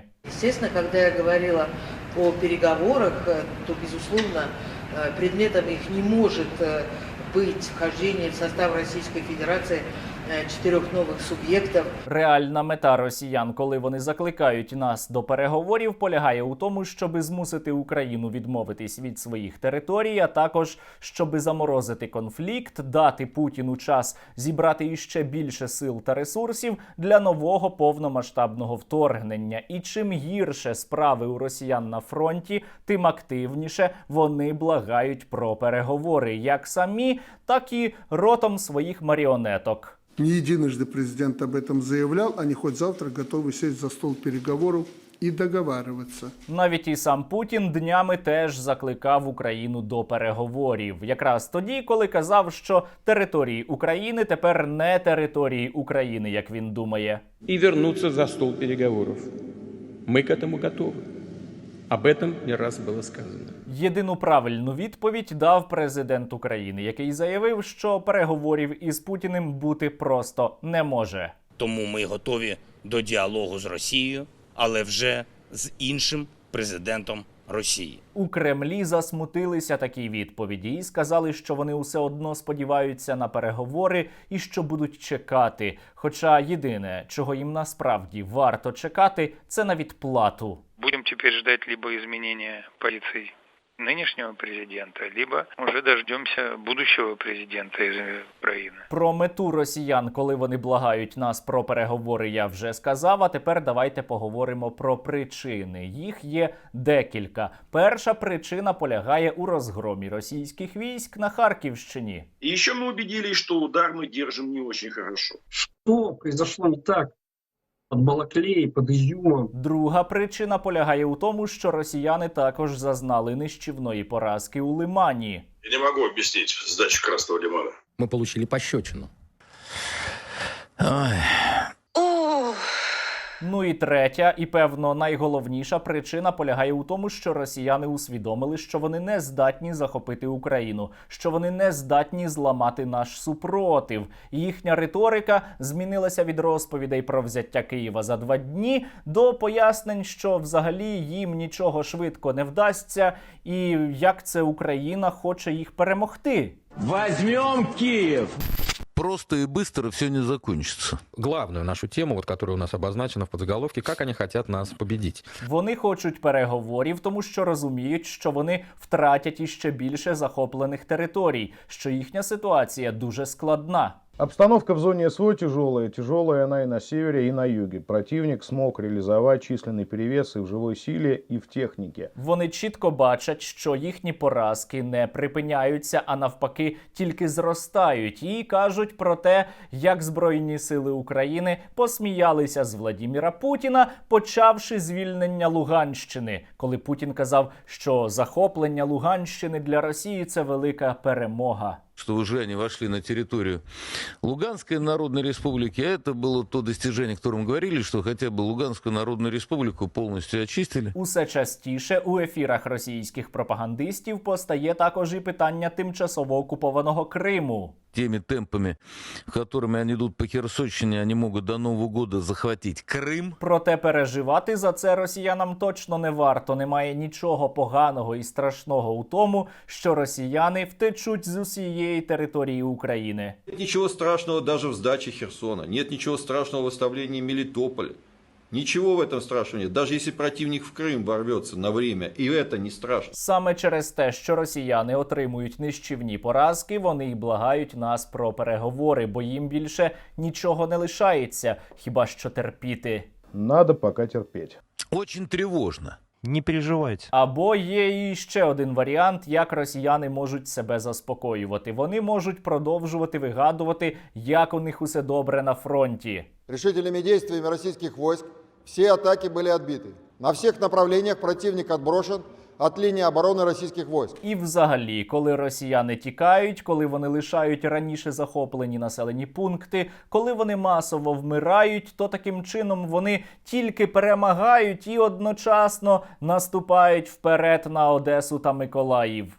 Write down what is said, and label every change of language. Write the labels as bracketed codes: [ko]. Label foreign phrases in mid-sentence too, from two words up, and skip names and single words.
[ru] Естественно, когда я говорила о переговорах, то, безусловно, предметом их не может быть вхождение в состав Российской Федерации 4 [uk] нових суб'єктів. Реальна мета росіян, коли вони закликають нас до переговорів, полягає у тому, щоб змусити Україну відмовитись від своїх територій, а також щоб заморозити конфлікт, дати Путіну час зібрати іще більше сил та ресурсів для нового повномасштабного вторгнення. І чим гірше справи у росіян на фронті, тим активніше вони благають про переговори, як самі, так і ротом своїх маріонеток. [ru] Не единожды президент об этом заявлял, они хоть завтра готовы сесть за стол переговоров [uk] і договарюватися. Навіть і сам Путін днями теж закликав Україну до переговорів. Якраз тоді, коли казав, що території України тепер не території України, як він думає. [ru] І вернуться за стол переговорів. Ми к этому готові. Об этом не раз було сказано. [uk] Єдину правильну відповідь дав президент України, який заявив, що переговорів із Путіним бути просто не може. Тому ми готові до діалогу з Росією, але вже з іншим президентом Росії. У Кремлі засмутилися такій відповіді і сказали, що вони усе одно сподіваються на переговори і що будуть чекати. Хоча єдине, чого їм насправді варто чекати, це на відплату. [ru] Будем теперь ждать либо изменения позиций нынешнего президента, либо уже дождемся будущего президента из Украины. [uk] Про мету росіян, коли вони благають нас про переговори, я вже сказав, а тепер давайте поговоримо про причини. Їх є декілька. Перша причина полягає у розгромі російських військ на Харківщині. [ru] И еще мы убедились, что удар мы держим не очень хорошо. Что произошло не так? Под Балаклеей, под Изюмом. [uk] Друга причина полягає у тому, що росіяни також зазнали нищівної поразки у Лимані. [ru] Я не могу объяснить сдачу Красного Лимана. Мы получили пощечину. Ой. [uk] Ну і третя, і певно найголовніша причина полягає у тому, що росіяни усвідомили, що вони не здатні захопити Україну, що вони не здатні зламати наш супротив. І їхня риторика змінилася від розповідей про взяття Києва за 2 дні до пояснень, що взагалі їм нічого швидко не вдасться і як це Україна хоче їх перемогти. [ru] Возьмем Киев! Просто и быстро все не закончится. Главную нашу тему, вот, которая у нас обозначена в подзаголовке, как они хотят нас победить. [uk] Вони хочуть переговорів, тому що розуміють, що вони втратять іще більше захоплених територій, що їхня ситуація дуже складна. [ru] Обстановка в зоне СВО тяжелая. Тяжелая она и на севере, и на юге. Противник смог реализовать численный перевес и в живой силе, и в технике. [uk] Вони чітко бачать, що їхні поразки не припиняються, а навпаки тільки зростають. І кажуть про те, як Збройні сили України посміялися з Владіміра Путіна, почавши звільнення Луганщини. Коли Путін казав, що захоплення Луганщини для Росії – це велика перемога. [ru] Что уже они вошли на территорию Луганской Народной Республики. А это было то достижение, о котором говорили, что хотя бы Луганскую Народную Республику полностью очистили. [uk] Усе частіше у ефірах російських пропагандистів постає також і питання тимчасово окупованого Криму. [ru] Теми темпами, которыми они идут по Херсонщине, они могут до Нового года захватить Крым. [uk] Проте переживати за це росіянам точно не варто. Немає нічого поганого і страшного у тому, що росіяни втечуть з усієї території України. [ru] Нет ничего страшного даже в сдаче Херсона. Нет ничего страшного в оставлении Мелитополя. Ничего в этом страшного нет. Даже если противник в Крым ворвется на время, и это не страшно. [uk] Саме через те, що росіяни отримують нищівні поразки, вони й благають нас про переговори, бо їм більше нічого не лишається, хіба що терпіти. [ru] Надо пока терпеть. Очень тревожно. Не переживайте. [uk] Або є і ще один варіант, як росіяни можуть себе заспокоювати. Вони можуть продовжувати вигадувати, як у них усе добре на фронті. [ru] Решительными действиями российских войск все атаки были отбиты. На всех направлениях противник отброшен от линии обороны российских войск. [uk] І взагалі, коли росіяни тікають, коли вони лишають раніше захоплені населені пункти, коли вони масово вмирають, то таким чином вони тільки перемагають і одночасно наступають вперед на Одесу та Миколаїв.